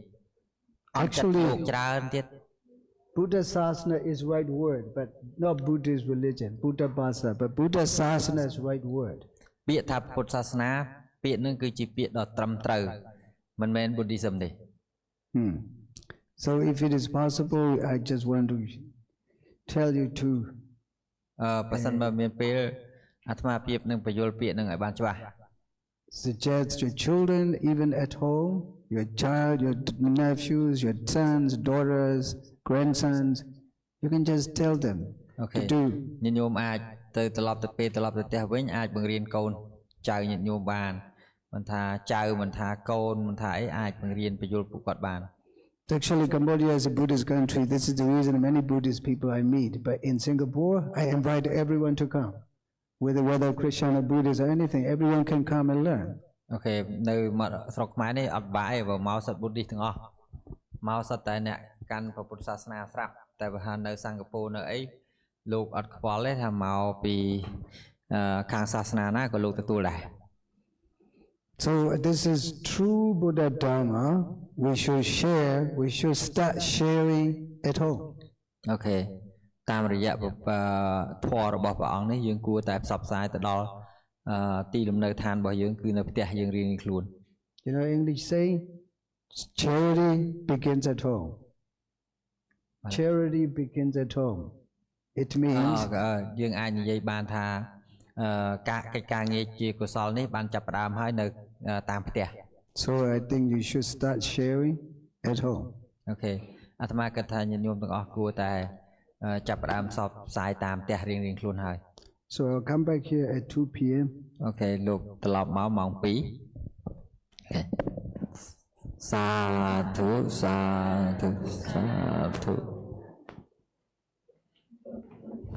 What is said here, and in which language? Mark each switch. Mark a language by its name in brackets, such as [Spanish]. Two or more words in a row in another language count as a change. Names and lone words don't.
[English] Actually [Khmer] ច្រើនទៀត [English] Buddha Sasana is right word, but not Buddhist religion, Buddha Bhasa, but Buddha Sasana is right word. [Khmer] ពាក្យថាពុទ្ធសាសនាពាក្យនឹងគឺជាពាក្យដ៏ត្រឹមត្រូវមិនមែន Buddhism ទេ [English] So if it is possible, I just want to tell you to [Khmer] បើសិនបើមានពេលអាត្មាភាពនឹងបញ្យល់ពាក្យនឹងឲ្យបានច្បាស់ [English] suggest your children, even at home, your child, your nephews, your sons, daughters, grandsons, you can just tell them to do. [Khmer] ញាតិញោមអាចទៅត្រឡប់ទៅពេលត្រឡប់ទៅផ្ទះវិញអាចបង្រៀនកូនចៅញាតិញោមបានមិនថាចៅមិនថាកូនមិនថាអីអាចបង្រៀនបញ្យល់ពួកគាត់បាន [English] Actually, Cambodia is a Buddhist country. This is the reason many Buddhist people I meet. But in Singapore, I invite everyone to come. Whether Christian or Buddhist or anything, everyone can come and learn. [Khmer] Okay, នៅស្រុកខ្មែរនេះអត់បាយបើមកសិត Buddhist ទាំងអស់មកសិតតែអ្នកកាន់ពុទ្ធសាសនាស្រាប់តែបើហានៅសិង្ហបុរីនៅអីលោកអត់ខ្វល់ទេថាមកពីខាងសាសនាណាក៏លោកទទួលដែរ [English] So this is true Buddha Dharma. We should start sharing at home. Okay. [Khmer] តាមរយៈធម៌របស់ព្រះអង្គនេះយើងគួរតែផ្សព្វផ្សាយទៅដល់ទីលំនៅឋានរបស់យើងគឺនៅផ្ទះយើងរៀងៗខ្លួន [English] You know English saying charity begins at home. Charity begins at home. It means [Khmer] យើងអាចនិយាយបានថាកិច្ចការងារជាកុសលនេះបានចាប់ផ្ដើមហើយនៅតាមផ្ទះ [English] So I think you should start sharing at home. [Khmer] Okay អាត្មាគិតថាញាតិញោមទាំងអស់គួរតែចាប់ផ្ដើមផ្សព្វផ្សាយតាមផ្ទះរៀងៗខ្លួនហើយ [English] So I'll come back here at 2 p.m. [Khmer] Okay លោកត្រឡប់មកម៉ោង 2 សាធុសាធុសាធុ